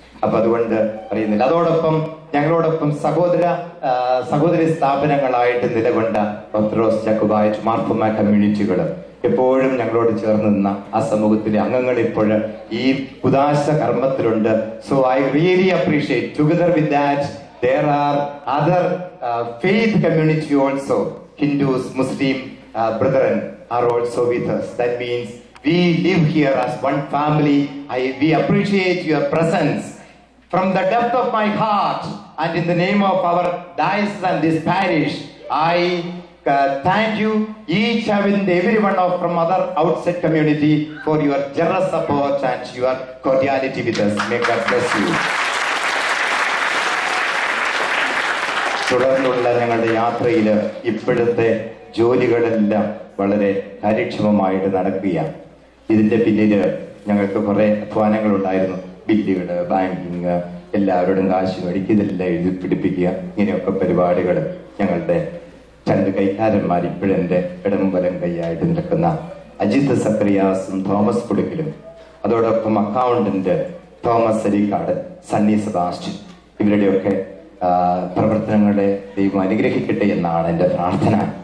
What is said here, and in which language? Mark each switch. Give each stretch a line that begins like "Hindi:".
Malayalam: അപ്പൊ അതുകൊണ്ട് പറയുന്നില്ല. അതോടൊപ്പം ഞങ്ങളോടൊപ്പം സഹോദരി സ്ഥാപനങ്ങളായിട്ട് നിലകൊണ്ട ഓർത്തഡോക്സ് ജാക്കോബൈറ്റ് മാർത്തോമ കമ്മ്യൂണിറ്റികൾ എപ്പോഴും ഞങ്ങളോട് ചേർന്ന് നിന്ന ആ സമൂഹത്തിലെ അംഗങ്ങൾ ഇപ്പോൾ ഈ ഉദാശ കർമ്മത്തിലുണ്ട്.
English: So I really appreciate. Together with that there are other faith community also. Hindus, Muslim brethren are also with us. That means we live here as one family. We appreciate your presence. From the depth of my heart and in the name of our diocese and this parish, I thank you each and every one of from other outside community for your generous support and your cordiality with us. May God bless you.
Malayalam: തുടർന്നുള്ള ഞങ്ങളുടെ യാത്രയിൽ ഇപ്പോഴത്തെ ജോലികളെല്ലാം വളരെ കാര്യക്ഷമമായിട്ട് നടക്കുകയാണ്. ഇതിന്റെ പിന്നിൽ ഞങ്ങൾക്ക് കുറെ അധ്വാനങ്ങളുണ്ടായിരുന്നു. ബില്ലുകൾ, ബാങ്കിങ്, എല്ലാവരോടും കാശ് മേടിക്കുക, ഇതെല്ലാം എഴുതി പിടിപ്പിക്കുക, ഇങ്ങനെയൊക്കെ പരിപാടികൾ ഞങ്ങളുടെ രണ്ട് കൈക്കാരന്മാർ ഇപ്പോഴെന്റെ ഇടംവലം കൈയായിട്ട് നിൽക്കുന്ന അജിത് സക്രിയാസും തോമസ് പുടുക്കിലും, അതോടൊപ്പം accountant Thomas Arikkad, Sunny Sebastian, ഇവരുടെയൊക്കെ പ്രവർത്തനങ്ങളെ ദൈവം അനുഗ്രഹിക്കട്ടെ എന്നാണ് എൻ്റെ പ്രാർത്ഥന.